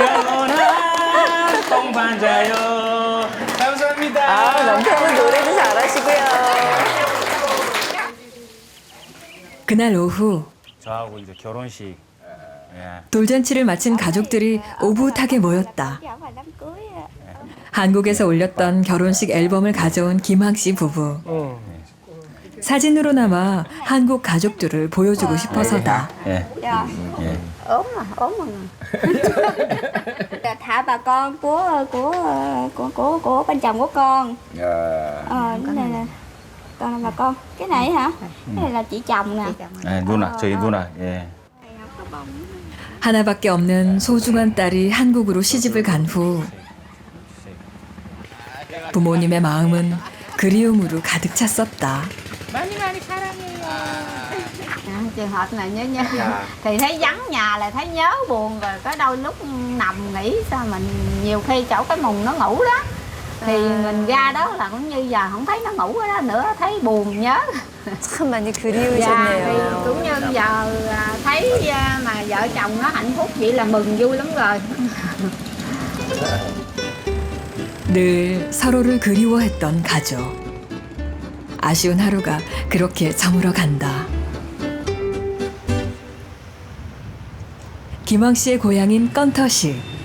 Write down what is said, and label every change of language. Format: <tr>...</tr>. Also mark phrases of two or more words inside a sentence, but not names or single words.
<ko>영원한 동반자여. 감사합니다. 남편분 노래도 잘하시고요. 그날 오후 저하고 이제 결혼식. 예. 돌잔치를 마친 가족들이 오붓하게 모였다.</ko> <vi>Dạ phải đám cưới ạ.</vi> <ko>한국에서 올렸던 결혼식 앨범을 가져온 김학 씨 부부. 사진으로나마 한국 가족들을 보여주고 싶어서다. 예.</ko> <vi>Dạ.</vi> <ko>예.</ko> <vi>Ốm mà. Thả bà con của bên chồng của con. Cái này là con là bà con. Cái này hả? Cái này là chị chồng nè.</vi> <ko>예, 누나, 저희 누나. 예. 하나밖에 없는 소중한 딸이 한국으로 시집을 간 후 부모님의 마음은 그리움으로 가득 찼었다.</ko> <vi>Trường hợp này nhớ thì thấy vắng nhà là thấy nhớ buồn rồi, có đôi lúc nằm nghỉ sao mình nhiều khi chỗ cái mùng nó ngủ đó thì mình ra đó là cũng như giờ không thấy nó ngủ ở đó nữa, thấy buồn nhớ.</vi> <ko>참 많이</ko> <vi>Dạ, thì</vi> <ko>그리우셨네요.</ko> <vi>cũng như giờ thấy mà vợ chồng nó hạnh phúc vậy là mừng vui lắm rồi.</vi> <ko>늘 서로를 그리워했던 가족. 아쉬운 하루가 그렇게 저물어 간다. 김황 씨의 고향인 건터시.</ko>